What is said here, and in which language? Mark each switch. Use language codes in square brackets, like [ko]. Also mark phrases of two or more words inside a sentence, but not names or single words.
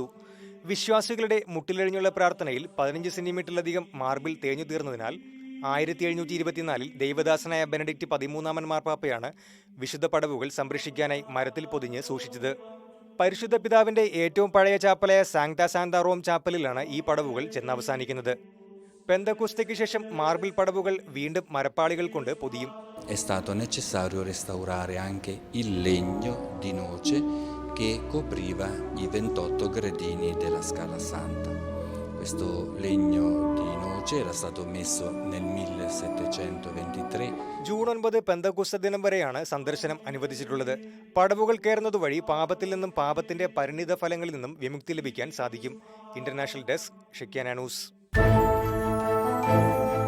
[ml] വിശ്വാസികളുടെ മുട്ടിലെഴിഞ്ഞുള്ള പ്രാർത്ഥനയിൽ 15 സെന്റിമീറ്ററിലധികം മാർബിൾ തേഞ്ഞു തീർന്നതിനാൽ 1724 ദൈവദാസനായ ബെനഡിക്റ്റ് 13 മാർപ്പാപ്പയാണ് വിശുദ്ധ പടവുകൾ സംരക്ഷിക്കാനായി മരത്തിൽ പൊതിഞ്ഞ് സൂക്ഷിച്ചത്. പരിശുദ്ധ പിതാവിന്റെ ഏറ്റവും പഴയ ചാപ്പലായ സാങ്ക്ത സാന്ത റോം ചാപ്പലിലാണ് ഈ പടവുകൾ ചെന്നവസാനിക്കുന്നത്. പെന്തക്കോസ്തയ്ക്ക് ശേഷം മാർബിൾ പടവുകൾ വീണ്ടും മരപ്പാളികൾ കൊണ്ട് പൊതിയും. [it] È stato necessario restaurare anche il legno di noce che copriva i 28 gradini della Scala Santa. Questo legno di noce era stato messo nel 1723. [ml] ജൂൺ 9 പെന്തക്കോസ്ത ദിനം വരെയാണ് സന്ദർശനം അനുവദിച്ചിട്ടുള്ളത്. പടവുകൾ കയറുന്നതുവഴി പാപത്തിൽ നിന്നും പാപത്തിന്റെ പരിണിത ഫലങ്ങളിൽ നിന്നും വിമുക്തി ലഭിക്കാൻ സാധിക്കും. [en] International Desk [ml] ഷെക്യാന ന്യൂസ്.